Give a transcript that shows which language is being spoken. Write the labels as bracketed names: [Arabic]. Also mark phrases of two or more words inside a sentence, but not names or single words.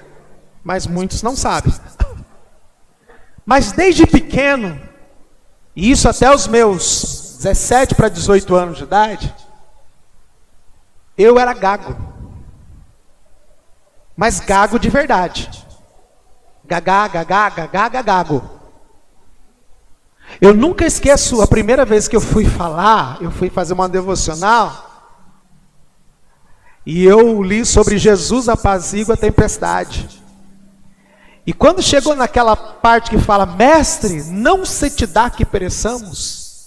[Portuguese] Mas muitos não sabem. Mas desde pequeno, E isso até os meus 17 para 18 anos de idade, eu era gago. Mas gago de verdade. Gagá, gagá, gagá, gagago. Eu nunca esqueço a primeira vez que eu fui falar, eu fui fazer uma devocional, e eu li sobre Jesus apazigua a tempestade. E quando chegou naquela parte que fala, mestre, não se te dá que pereçamos.